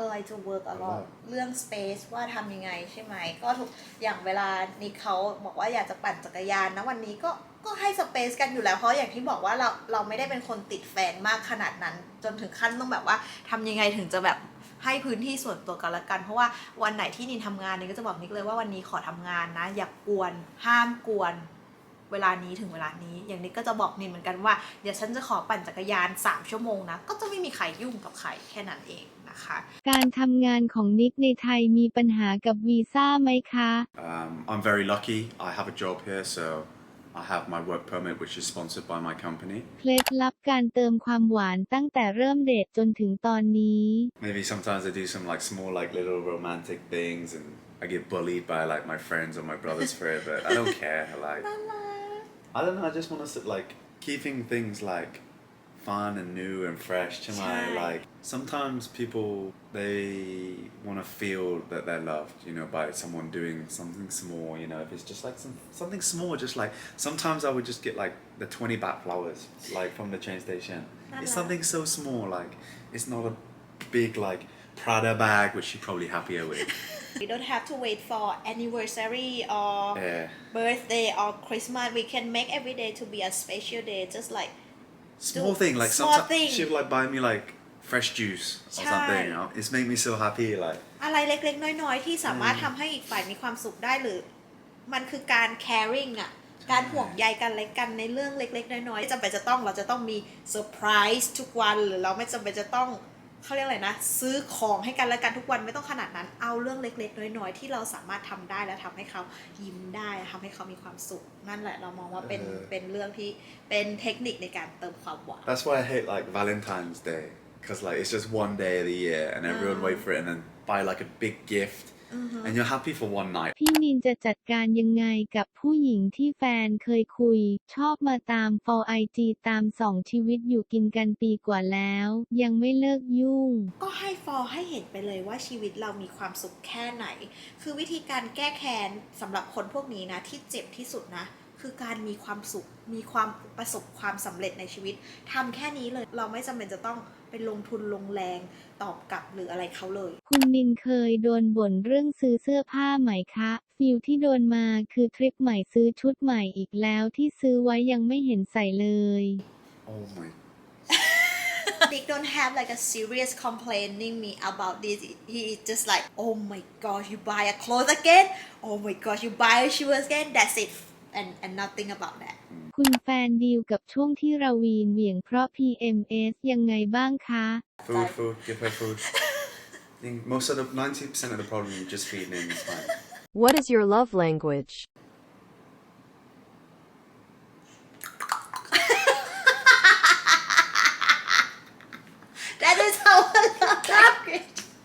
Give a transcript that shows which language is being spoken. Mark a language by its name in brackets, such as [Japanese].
[English] I do work a lot [Thai] เรื่อง space ว่าทำยังไงใช่ไหมก็ทุกอย่างเวลานี่เขาบอกว่าอยากจะปั่นจักรยานนะวันนี้ก็ให้ space กันอยู่แล้วเพราะอย่างที่บอกว่าเราไม่ได้เป็นคนติดแฟนมากขนาดนั้นจนถึงขั้นต้องแบบว่าทำยังไงถึงจะแบบให้พื้นที่ส่วนตัวกันละกันเพราะว่าวันไหนที่นินทำงานนินก็จะบอกนิกเลยว่าวันนี้ขอทำงานนะอย่ากวนห้ามกวน เวลานี้ถึงเวลานี้อย่างนี้ก็จะบอกนินเหมือนกันว่าเดี๋ยวฉันจะขอปั่นจักรยาน3 ชั่วโมงนะก็จะไม่มีใครยุ่งกับใครแค่นั้นเองนะคะ การทำงานของนิกในไทยมีปัญหากับวีซ่าไหมคะ [English] I'm very lucky. I have a job here, so I have my work permit, which is sponsored by my company. [Thai] เคล็ดลับการเติมความหวานตั้งแต่เริ่มเดทจนถึงตอนนี้ [English] Maybe sometimes I do some like small, like little romantic things, and I get bullied by like my friends or my brothers for it, but I don't care. Like, I don't know. I just want to like keeping things like fun and new and fresh to my like. Sometimes people they want to feel that they're loved, you know, by someone doing something small. You know, if it's just like something small, just like sometimes I would just get like the 20 baht flowers, like from the train station. It's something so small, like it's not a big like Prada bag, which you're probably happier with. We don't have to wait for anniversary or Yeah. birthday or Christmas. We can make every day to be a special day. Just like Small thing, like small sometimes thing. she'd like buy me like fresh juice or something. You know? It's made me so happy. Like [Thai] อะไรเล็กๆน้อยๆที่สามารถทำให้อีกฝ่ายมีความสุขได้หรือมันคือการ caring อ่ะการห่วงใยกันและกันในเรื่องเล็กๆน้อยๆไม่จำเป็นจะต้องเราจะต้องมีเซอร์ไพรส์ทุกวันหรือเราไม่จำเป็นจะต้องเขาเรียกอะไรนะซื้อของให้กันและกันทุกวันไม่ต้องขนาดนั้นเอาเรื่องเล็กๆน้อยๆที่เราสามารถทำได้และทำให้เขายิ้มได้ทำให้เขามีความสุขนั่นแหละเรามองว่าเป็นเรื่องที่เป็นเทคนิคในการเติมความหวาน [English] that's why I hate like Valentine's Day, because like it's just one day of the year and everyone wait for it and then buy like a big gift and you're happy for one night. [Thai] พี่นินจะจัดการยังไงกับผู้หญิงที่แฟนเคยคุย ชอบมาตามฟอลไอจีตามส่องชีวิตอยู่กินกันปีกว่าแล้ว ยังไม่เลิกยุ่ง ก็ให้ฟอลให้เห็นไปเลยว่าชีวิตเรามีความสุขแค่ไหน คือวิธีการแก้แค้นสำหรับคนพวกนี้นะที่เจ็บที่สุดนะ คือการมีความสุข มีความประสบความสำเร็จในชีวิตทำแค่นี้เลย เราไม่จำเป็นจะต้องไปลงทุนลงแรงตอบกลับหรืออะไรเขาเลย คุณนินเคยโดนบ่นเรื่องซื้อเสื้อผ้าไหมคะฟีลที่โดนมาคือทริปใหม่ซื้อชุดใหม่อีกแล้วที่ซื้อไว้ยังไม่เห็นใส่เลย [English] Oh my. Nick don't have like a serious complaining me about this. He is just like, oh my gosh, you buy a clothes again? Oh my gosh, you buy a shoe again? That's it. And nothing about that. [Thai] คุณแฟนดีลกับช่วงที่ราวีนเหวี่ยงเพราะ PMS ยังไงบ้างคะ [English] Food, give her food. I think most of the 90% of the problem you just feeding in is fine. What is your love language? That is our love language.